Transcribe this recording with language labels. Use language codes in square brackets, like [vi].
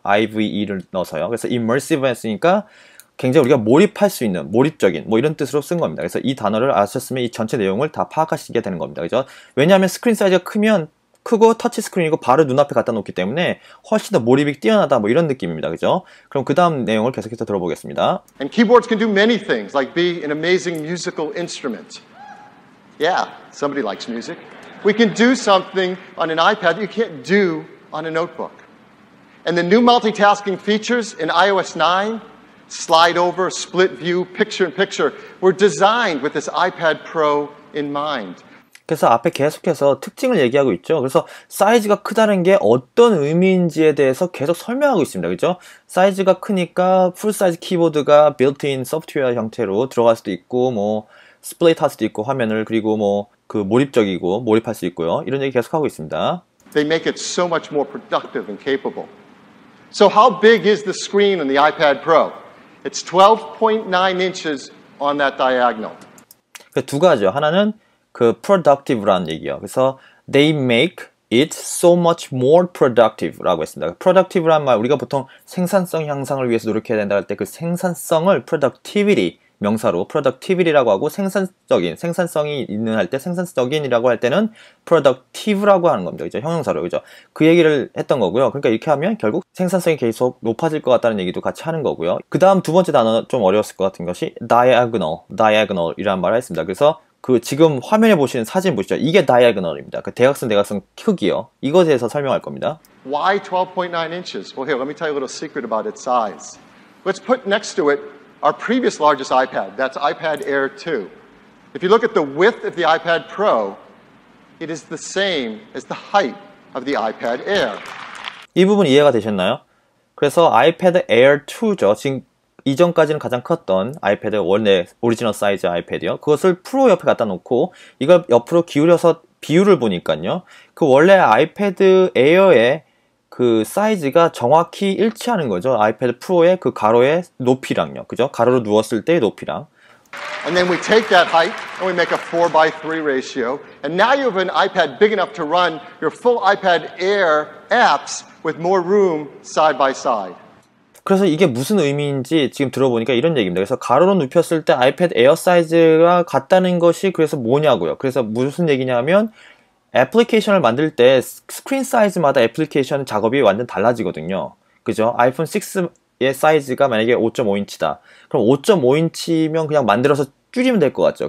[ko] ive를 넣어서요. 그래서 immersive 했으니까 굉장히 우리가 몰입할 수 있는, 몰입적인 뭐 이런 뜻으로 쓴 겁니다. 그래서 이 단어를 아셨으면 이 전체 내용을 다 파악하시게 되는 겁니다. 그죠? 왜냐하면 스크린 사이즈가 크고 터치 스크린이고 바로 눈앞에 갖다 놓기 때문에 훨씬 더 몰입이 뛰어나다 뭐 이런 느낌입니다. 그죠? 그럼 그 다음 내용을 계속해서 들어보겠습니다. [en] And keyboards can do many things, like be an amazing musical instrument. Yeah, somebody likes music. We can do something on an iPad that you can't do on a notebook. And the new multitasking features in iOS 9, slide over, split view, picture-in-picture, were designed with this iPad Pro in mind. [ko] 그래서 앞에 계속해서 특징을 얘기하고 있죠. 그래서 사이즈가 크다는 게 어떤 의미인지에 대해서 계속 설명하고 있습니다. 그죠? 사이즈가 크니까 풀사이즈 키보드가 빌트인 소프트웨어 형태로 들어갈 수도 있고, 뭐, 스플릿 할 수도 있고, 화면을, 그리고 뭐, 몰입적이고, 몰입할 수 있고요. 이런 얘기 계속하고 있습니다. [en] They make it so much more productive and capable. So how big is the screen on the iPad Pro? It's 12.9 inches on that diagonal. [ko] 두 가지요. 하나는 productive라는 얘기예요. 그래서 [en] they make it so much more productive [ko] 라고 했습니다. productive란 말 우리가 보통 생산성 향상을 위해서 노력해야 된다 할 때 그 생산성을 productivity 명사로 productivity라고 하고 생산성이 있는 할 때 생산적인이라고 할 때는 productive라고 하는 겁니다. 그죠? 형용사로. 그죠? 그 얘기를 했던 거고요. 그러니까 이렇게 하면 결국 생산성이 계속 높아질 것 같다는 얘기도 같이 하는 거고요. 그 다음 두 번째 단어 좀 어려웠을 것 같은 것이 diagonal이라는 말을 했습니다. 그래서 지금 화면에 보시는 사진 보시죠. 이게 diagonal입니다. 대각선 크기요. 이것에 대해서 설명할 겁니다. [en] Why 12.9 inches? Well, here, let me tell you a little secret about its size. Let's put next to it our previous largest iPad. That's iPad Air 2. If you look at the width of the iPad Pro, it is the same as the height of the iPad Air. [ko] 이 부분 이해가 되셨나요? 그래서 아이패드 에어 2죠. 지금 이전까지는 가장 컸던 아이패드 원래 오리지널 사이즈 아이패드요. 그것을 프로 옆에 갖다 놓고 이걸 옆으로 기울여서 비율을 보니까요. 그 원래 아이패드 에어의 그 사이즈가 정확히 일치하는 거죠. 아이패드 프로의 그 가로의 높이랑요. 그죠? 가로로 누웠을 때의 높이랑. [en] And then we take that height and we make a 4:3 ratio. And now you have an iPad big enough to run your full iPad Air apps with more room side by side. [ko] 그래서 이게 무슨 의미인지 지금 들어보니까 이런 얘기입니다. 그래서 가로로 눕혔을 때 아이패드 에어 사이즈가 같다는 것이 그래서 뭐냐고요. 그래서 무슨 얘기냐면 애플리케이션을 만들 때 스크린 사이즈마다 애플리케이션 작업이 완전 달라지거든요. 그죠? 아이폰 6의 사이즈가 만약에 5.5인치다. 그럼 5.5인치면 그냥 만들어서 줄이면 될 것 같죠.